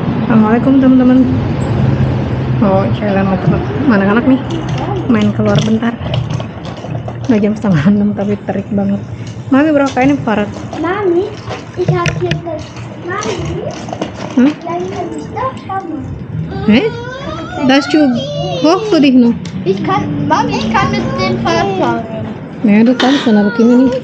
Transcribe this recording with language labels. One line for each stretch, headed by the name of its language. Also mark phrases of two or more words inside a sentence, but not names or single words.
Indonesian: Assalamualaikum teman-teman. Oh, jalan mau ke mana anak nih? Main keluar bentar. Udah jam 5:30 tapi terik banget. Mami berapa ini Farad? Mami,
German: ich hab hier das. Mami, vielleicht kann ich das haben. Das ist hoch für dich noch. Mami, ich kann mit dem Fahrrad fahren. Ja, du kannst dann, aber gehen wir nicht.